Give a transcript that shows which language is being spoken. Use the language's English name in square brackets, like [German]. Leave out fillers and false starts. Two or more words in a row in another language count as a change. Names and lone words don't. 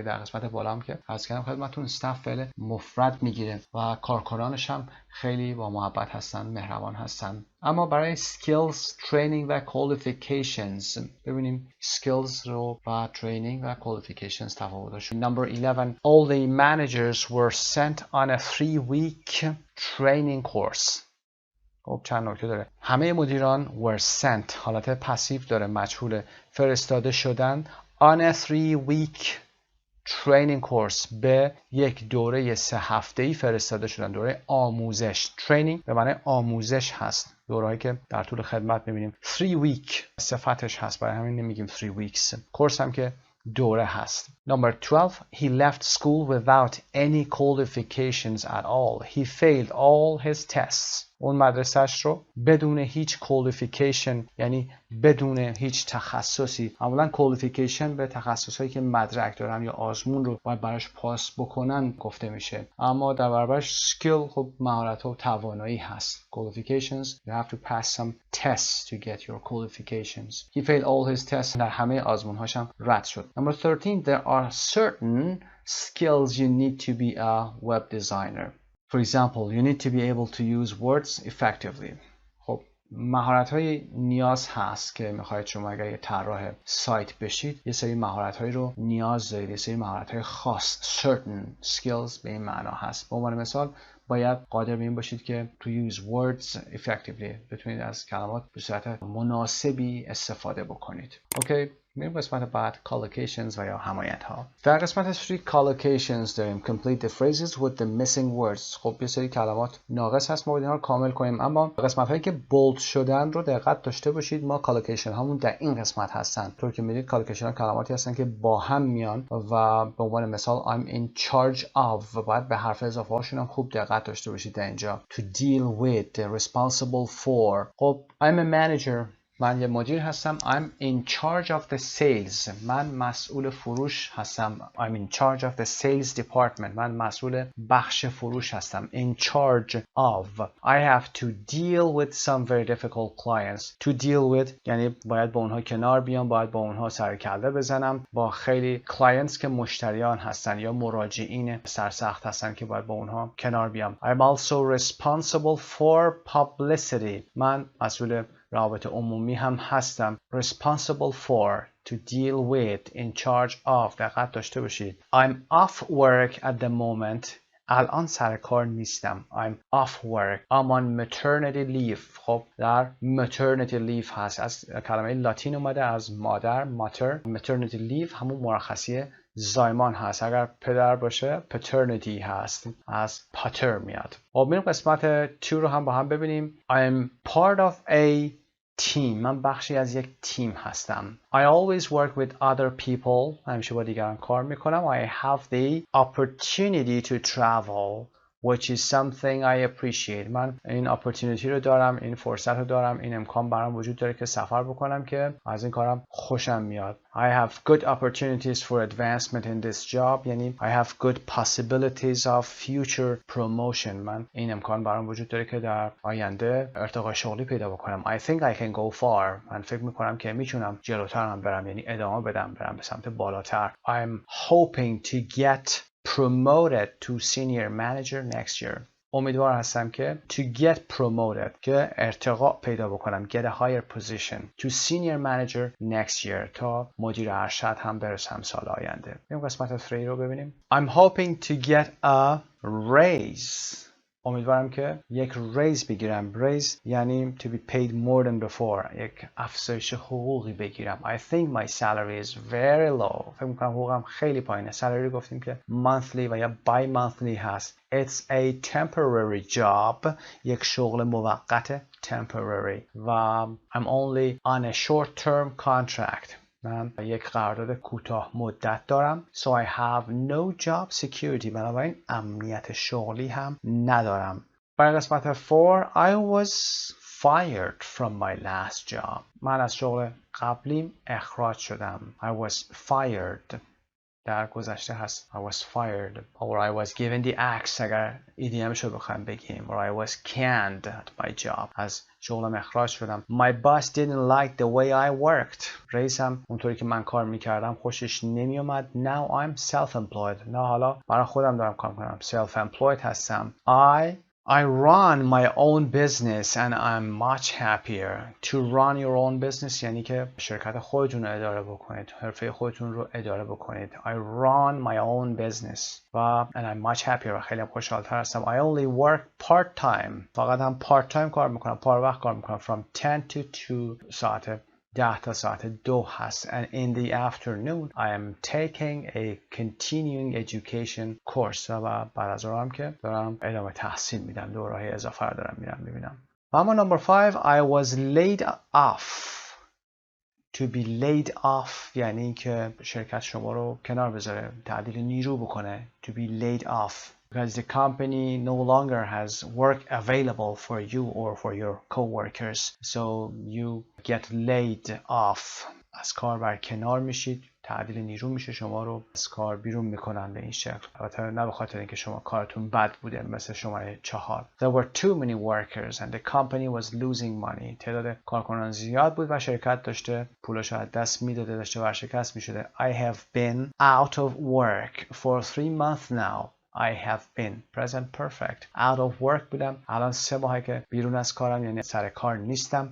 [Persian] در قسمت بالا هم که از کردم خدمتتون staff فعل مفرد میگیره و کارکنانش هم خیلی با محبت هستن، مهربان هستن. اما برای [English] skills, training [Persian] و qualifications ببینیم skills رو و training و qualifications تفاوتش. [English] Number 11. All the managers were sent on a 3-week training course. [Persian] خب چند نکته داره. همه مدیران [English] were sent [Persian] حالت پسیو داره، مجهول، فرستاده شدن [English] on a 3-week training course [Persian] به یک دوره 3 هفته‌ای فرستاده شدن. دوره آموزش. training به معنی آموزش هست. دورهایی که در طول خدمت می‌بینیم. 3 week صفتش هست، برای همین نمیگیم 3 weeks. کورس هم که دوره هست. [English] Number 12. He left school without any qualifications at all. He failed all his tests. [Persian] اون مدرسهش رو بدون هیچ qualification یعنی بدون هیچ تخصصی. اولا qualification به تخصصهایی که مدرک دارن یا آزمون رو باید براش پاس بکنن گفته میشه. اما در برابرش skill خب مهارت و توانایی هست. [English] Qualifications you have to pass some tests to get your qualifications. He failed all his tests. [Persian] در همه آزمونهاش هم رد شد. [English] Number 13. There are certain skills you need to be a web designer. For example, you need to be able to use words effectively. [Persian] خب مهارت‌های نیاز هست که می‌خواید شما اگر یه طراح سایت بشید یه سری مهارت‌هایی رو نیاز دارید، یه سری مهارت‌های خاص. [English] Certain skills [Persian] به این معنا هست. به عنوان مثال باید قادر به این باشید که [English] to use words effectively [Persian] بتونید از کلمات به صورت مناسبی استفاده بکنید. اوکی. میریم قسمت بعد collocations و یا حمایت ها. در قسمت 3 collocations داریم [English] complete the phrases with the missing words. [Persian] خب یه سری کلمات ناقص هست ما باید اینها رو کامل کنیم، اما قسمت هایی که بولد شدن رو دقت داشته باشید. ما collocation هامون در این قسمت هستن. طور که میدید collocation ها کلماتی هستن که با هم میان و به عنوان مثال [English] I'm in charge of [Persian] و باید به حرف اضافه هاشون هم خوب دقت داشته باشید. در اینجا [English] to deal with, responsible for. خب I'm a manager. [Persian] من یه مدیر هستم. [English] I'm in charge of the sales. [Persian] من مسئول فروش هستم. [English] I'm in charge of the sales department. [Persian] من مسئول بخش فروش هستم. [English] In charge of. I have to deal with some very difficult clients. To deal with [Persian] یعنی باید با اونها کنار بیام، باید با اونها سر کله بزنم. با خیلی clients که مشتریان هستن یا مراجعین سرسخت هستن که باید با اونها کنار بیام. [English] I'm also responsible for publicity. [Persian] من مسئول روابط عمومی هم هستم. [English] Responsible for, to deal with, in charge of. [Persian] دقت داشته باشید. [English] I'm off work at the moment. [Persian] الان سر کار نیستم. [English] I'm off work. I'm on maternity leave. [Persian] خب در [English] maternity leave [Persian] هست. از کلمه لاتین اومده از مادر mater. [English] maternity leave [Persian] همون مرخصی زایمان هست. اگر پدر باشه paternity هست، از pater میاد. خب میریم قسمت 2 رو هم با هم ببینیم. [English] I'm part of a team. [Persian] من بخشی از یک تیم هستم. [English] I always work with other people. [Persian] همیشه با دیگران کار میکنم. [English] I have the opportunity to travel, which is something I appreciate. [Persian] من این opportunity رو دارم، این فرصت رو دارم، این امکان برام وجود داره که سفر بکنم که از این کارم خوشم میاد. [English] I have good opportunities for advancement in this job. یعنی I have good possibilities of future promotion. [Persian] من این امکان برام وجود داره که در آینده ارتقای شغلی پیدا بکنم. [English] I think I can go far. [Persian] من فکر میکنم که میتونم جلوتر هم برم، یعنی ادامه بدم، برم به سمت بالاتر. [English] I'm hoping to get promoted to senior manager next year. [Persian] امیدوار هستم که [English] to get promoted [Persian] که ارتقا پیدا بکنم [English] get a higher position to senior manager next year [Persian] تا مدیر ارشد هم برسم سال آینده. این قسمت 3 رو ببینیم. [English] I'm hoping to get a raise. [Persian] امیدوارم که یک ریز بگیرم. [English] ریز یعنی to be paid more than before. [Persian] یک افزایش حقوقی بگیرم. [English] I think my salary is very low. [Persian] فکر میکنم حقوقم خیلی پایینه. salary گفتیم که monthly و یا bi-monthly هست. [English] It's a temporary job. [Persian] یک شغل موقت temporary. [English] و I'm only on a short-term contract. [Persian] من یک قرارداد کوتاه مدت دارم. [English] So I have no job security. [Persian] بنابراین امنیت شغلی هم ندارم. برای قسمت [English] 4 I was fired from my last job. [Persian] من از شغل قبلیم اخراج شدم. [English] I was fired. [Persian] در گذشته هست. [English] I was fired. Or I was given the axe [Persian] اگر ایدیمش رو بخوایم بگیم. [English] Or I was canned at my job. [Persian] از شغلم اخراج شدم. [English] My boss didn't like the way I worked. [Persian] رئیسم اونطوری که من کار میکردم خوشش نمیومد. [English] Now I'm self-employed. [Persian] نه حالا برای خودم دارم کار میکنم. Self-employed هستم. [English] I run my own business and I'm much happier. To run your own business [Persian] یعنی که شرکت خودتون رو اداره بکنید. حرفه خودتون رو اداره بکنید. [English] I run my own business. And I'm much happier. [Persian] و خیلی خوشحال‌تر هستم. [English] I only work part time. [Persian] فقط هم [English] part time [Persian] کار میکنم. پار وقت کار میکنم. [English] From 10 to 2 [Persian] ساعت 10 تا ساعت 2 هست. [English] And in the afternoon I am taking a continuing education course. [Persian] و بعد از اون هم که دارم ادامه تحصیل میدم. دوره‌های اضافه رو دارم میرم. [English] اما number 5 I was laid off. [Persian] To be laid off یعنی که شرکت شما رو کنار بذاره. تعدیل نیرو بکنه. [English] To be laid off. Because the company no longer has work available for you or for your co-workers. So you get laid off. [Persian] از کار برکنار میشید. تعدیل نیرو میشه شما رو از کار بیرون میکنن به این شکل. البته نه به خاطر اینکه شما کارتون بد بوده مثل شماره 4. [English] There were too many workers and the company was losing money. [Persian] تعداد کارکنان زیاد بود و شرکت داشته پولش از دست میداده داشته ورشکست میشده. [English] I have been out of work for 3 months now. I have been present perfect. Out of work بودم. [Persian] الان 3 ماهه که بیرون از کارم یعنی سر کار نیستم.